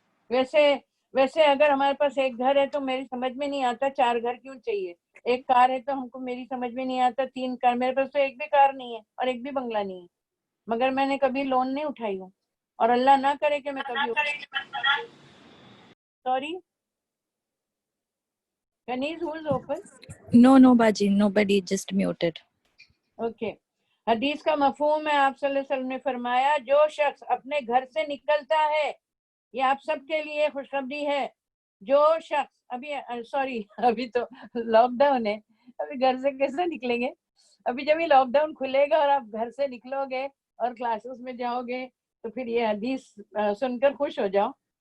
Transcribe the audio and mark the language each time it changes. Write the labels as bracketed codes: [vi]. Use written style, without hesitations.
[ur] ویسے اگر ہمارے پاس ایک گھر ہے تو میری سمجھ میں نہیں آتا 4 گھر کیوں چاہیے. ایک کار ہے تو ہم کو میری سمجھ میں نہیں آتا 3 کار. میرے پاس تو ایک بھی کار نہیں ہے اور ایک بھی بنگلہ نہیں ہے, مگر میں نے کبھی لون نہیں اٹھائی ہوں اور اللہ نہ کرے کہ میں کبھی. [en] Sorry Kaneez who is open. No, Baji, nobody, just muted. [ur] Okay. حدیث کا مفہوم ہے, آپ صلی اللہ علیہ وسلم نے فرمایا جو شخص اپنے گھر سے نکلتا ہے, یہ آپ سب کے لیے خوشخبری ہے, جو شخص ابھی تو لاک ڈاؤن ہے, ابھی گھر سے کیسے نکلیں گے. ابھی جب یہ لاک ڈاؤن کھلے گا اور آپ گھر سے نکلو گے اور کلاسز میں جاؤ گے تو پھر یہ حدیث سن کر خوش ہو جاؤ.